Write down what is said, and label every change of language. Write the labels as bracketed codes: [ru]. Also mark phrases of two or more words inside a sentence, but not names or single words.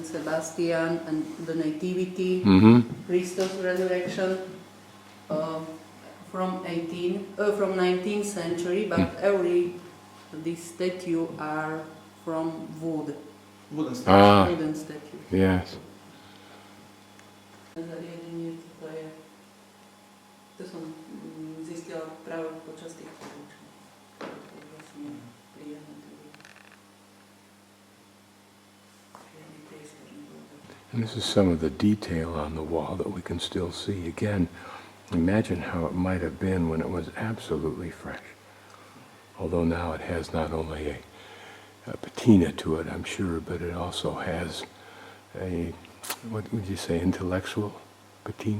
[en] Sebastian and the Nativity, Christos resurrection from 19th century, but these statues are from wood. Wooden statue. Wooden statue. Yes. [sk] To som zistila práve počas tých poučení. [en] And this is some of the detail on the wall that we can still see. Again, imagine how it might have been when it was absolutely fresh. Although now it has not only a patina to it, I'm sure, but it also has a, what would you say, intellectual patina?